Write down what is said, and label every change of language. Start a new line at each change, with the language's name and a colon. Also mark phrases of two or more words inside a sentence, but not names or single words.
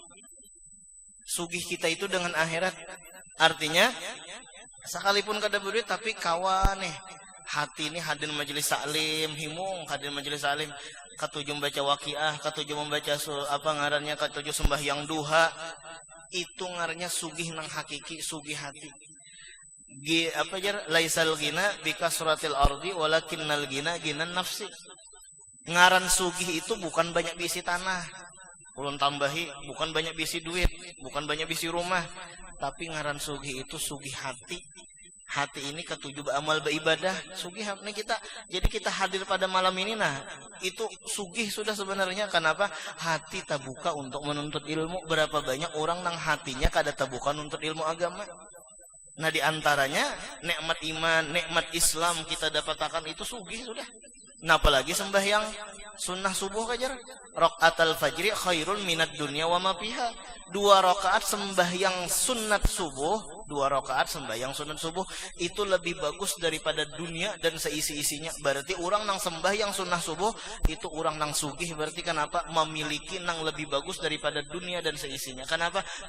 Banjar: Sugih kita itu dengan akhirat. Artinya sekalipun kada berduit tapi kawan nih hati ini hadir majelis taklim, himung hadir majelis taklim, ketujuh baca waqiah, ketujuh membaca apa ngarannya, ketujuh sembahyang duha, itu ngarannya sugih nang hakiki, sugih hati. Apa jar
Arabic: ليس الغنى بكثرة العرض ولكن الغنى غنى النفس.
Banjar: Ngaran sugih itu bukan banyak bisi tanah, ulun tambahi, bukan banyak bisi duit, bukan banyak bisi rumah, tapi ngaran sugih itu sugih hati. Hati ini ketujuh amal beribadah, sugih ini kita. Jadi kita hadir pada malam ini nah, itu sugih sudah sebenarnya. Kenapa? Hati terbuka untuk menuntut ilmu. Berapa banyak orang nang hatinya kada terbuka untuk ilmu agama. Nah diantaranya nikmat iman, nikmat Islam kita dapatkan itu sugih sudah. Nah apalagi sembahyang sunnah subuh kajar.
Arabic: ركعتا الفجر خير من الدنيا وما فيها.
Indonesian: 2 rakaat sembahyang sunat subuh, 2 rakaat sembahyang sunat subuh itu lebih bagus daripada dunia dan seisi-isinya.
Banjar: Berarti orang nang sembahyang sunnah subuh itu orang nang sugih. Berarti kenapa? Memiliki nang lebih bagus daripada dunia dan seisinya.